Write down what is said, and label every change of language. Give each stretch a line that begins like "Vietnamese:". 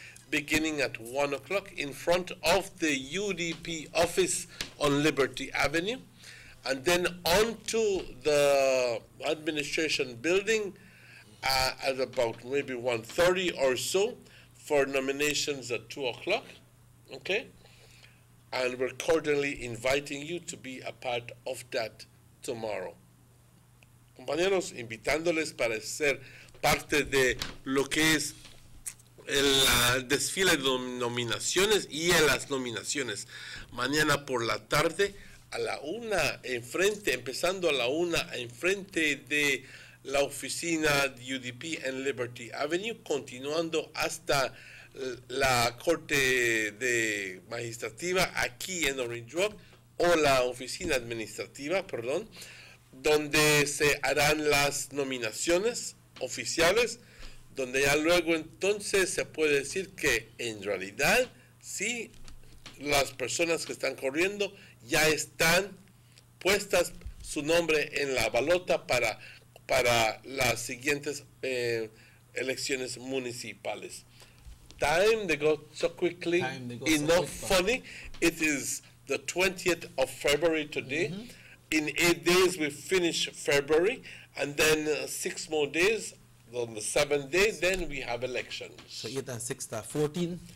English: beginning at 1 o'clock in front of the UDP office on Liberty Avenue, and then on to the administration building at about maybe 1:30 or so for nominations at 2 o'clock, okay? And we're cordially inviting you to be a part of that tomorrow.
Spanish: Compañeros, invitándoles para ser parte de lo que es el desfile de nominaciones y en las nominaciones. Mañana por la tarde a la 1 empezando a la 1 enfrente de la oficina de UDP en Liberty Avenue, continuando hasta la corte de magistrativa aquí en Orange Walk, o la oficina administrativa, perdón, donde se harán las nominaciones oficiales, donde ya luego entonces se puede decir que en realidad sí, las personas que están corriendo ya están puestas su nombre en la balota para las siguientes elecciones municipales.
English: Time, they go so quickly, enough funny. It is the 20th of February today. In 8 days we finish February, and then 6 more days. On the 7th day, then we have elections. So 8 and 6 are 14?